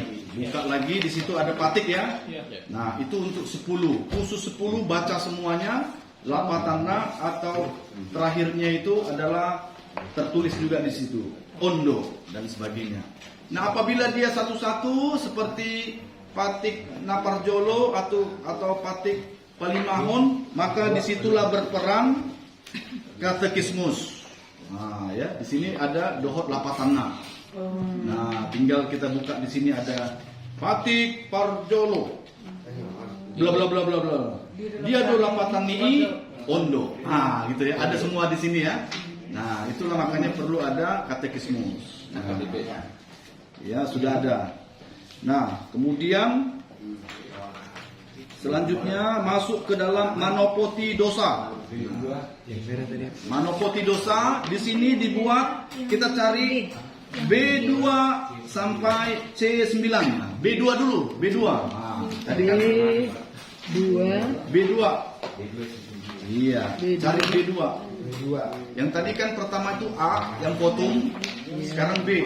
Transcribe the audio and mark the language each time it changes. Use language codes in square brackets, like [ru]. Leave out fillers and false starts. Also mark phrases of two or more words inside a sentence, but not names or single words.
[id] Buka lagi di situ ada patik ya. Nah, itu untuk 10. Khusus 10 baca semuanya. Lapatana atau terakhirnya itu adalah tertulis juga di situ. Ondo dan sebagainya. Nah, apabila dia satu-satu seperti patik Naparjolo atau patik Palimahon, maka disitulah berperan katekismus. Nah, ya, di sini ada [bbc] dohot lapatana. [id] Nah, tinggal kita buka di sini ada patik Parjolo. Bla bla bla bla bla. [bbc] Dia do lapatani ondo. [id] Gitu ya. Ada semua di sini ya. Nah, itulah makanya perlu ada katekismus. Nah, ya, sudah ada. Nah, kemudian selanjutnya masuk ke dalam [bbc] manopoti dosa. Manopoti dosa [id] di sini dibuat, kita cari B2 sampai C9. B2 dulu, B2. Nah, tadi kan B2. Iya, cari B2. Yang tadi kan pertama itu A yang potong, sekarang B.